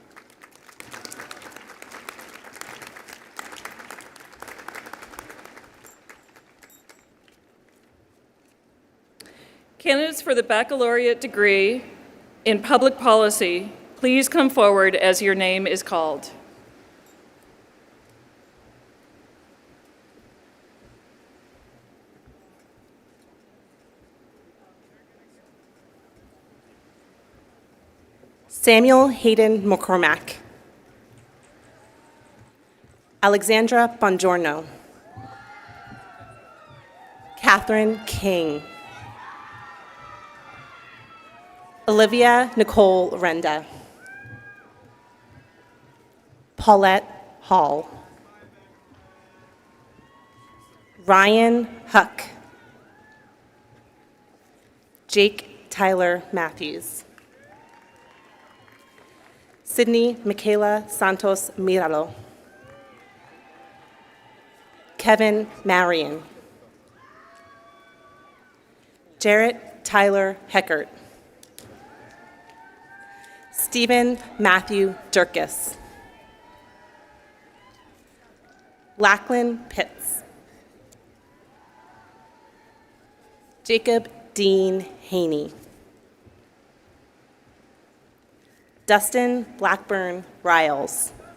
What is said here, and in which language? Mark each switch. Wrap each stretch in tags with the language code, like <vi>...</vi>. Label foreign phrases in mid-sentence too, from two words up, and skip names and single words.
<en>Candidates for the baccalaureate degree in public policy, please come forward as your name is called. Samuel Hayden McCormack. Alexandra Bongiorno. Catherine King. Olivia Nicole Renda. Paulette Hall. Ryan Huck. Jake Tyler Matthews. Sydney Michaela Santos Miralo. Kevin Marion. Jarrett Tyler Heckert. Stephen Matthew Durkis. Lachlan Pitts. Jacob Dean Haney. Dustin Blackburn Riles.</en>